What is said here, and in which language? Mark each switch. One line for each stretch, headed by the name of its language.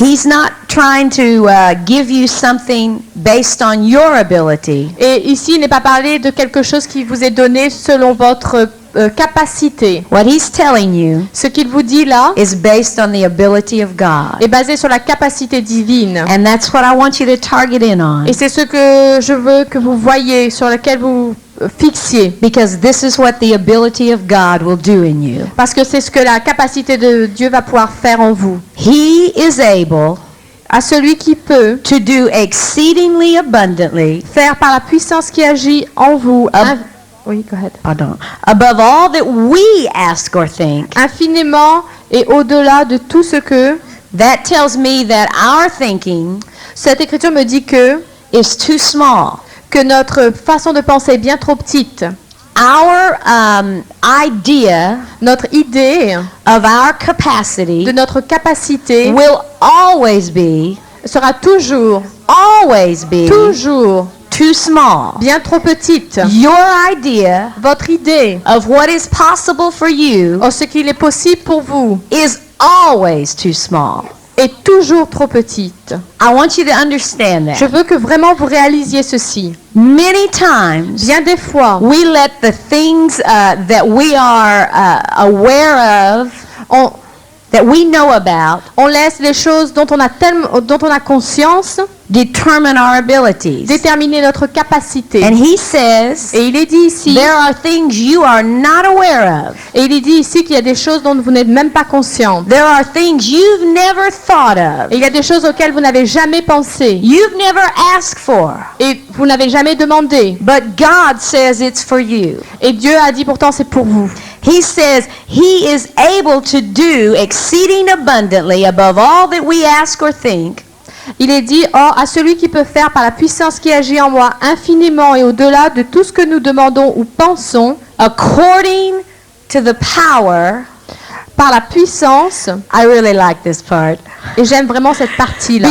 English: He's not trying to give you something based on your ability.
French: et ici il n'est pas parlé de quelque chose qui vous est donné selon votre capacité.
English: What he's telling you
French: Ce qu'il vous dit là
English: is based on the ability of God.
French: est basé sur la capacité divine.
English: And that's what I want you to target in on.
French: Et c'est ce que je veux que vous voyez, sur lequel vous fixiez.
English: Because this is what the ability of God will do in you.
French: Parce que c'est ce que la capacité de Dieu va pouvoir faire en vous.
English: He is able
French: À celui qui peut
English: to do exceedingly abundantly,
French: faire par la puissance qui agit en vous. Oui,
English: go ahead. pardon, above all that we ask or think.
French: Infiniment et au-delà de tout ce que...
English: That tells me that our thinking
French: Cette écriture me dit que
English: is too small.
French: notre façon de penser est bien trop petite.
English: Our idea
French: Notre idée
English: of our capacity
French: de notre capacité
English: will always be
French: sera toujours
English: too small.
French: bien trop petite.
English: Your idea
French: Votre idée
English: of what is possible for you
French: en ce qu'il est possible pour vous
English: is always too small.
French: est toujours trop petite.
English: I want you to understand
French: Je
English: that.
French: veux que vraiment vous réalisiez ceci.
English: Many times
French: Bien des fois,
English: we let the things that we are aware of, that we know about,
French: on laisse les choses dont on a conscience
English: determine our abilities.
French: déterminer notre capacité.
English: And he says,
French: Et il est dit ici,
English: there are things you are not aware of.
French: et il est dit ici qu'il y a des choses dont vous n'êtes même pas consciente.
English: There are things you've never thought of.
French: Et il y a des choses auxquelles vous n'avez jamais pensé.
English: You've never asked for.
French: Et vous n'avez jamais demandé.
English: But God says it's for you.
French: Et Dieu a dit pourtant c'est pour vous.
English: He says he is able to do exceeding abundantly above all that we ask or think.
French: Il est dit, or à celui qui peut faire par la puissance qui agit en moi infiniment et au-delà de tout ce que nous demandons ou pensons,
English: According to the power,
French: par la puissance,
English: I really like this part.
French: et j'aime vraiment cette partie-là.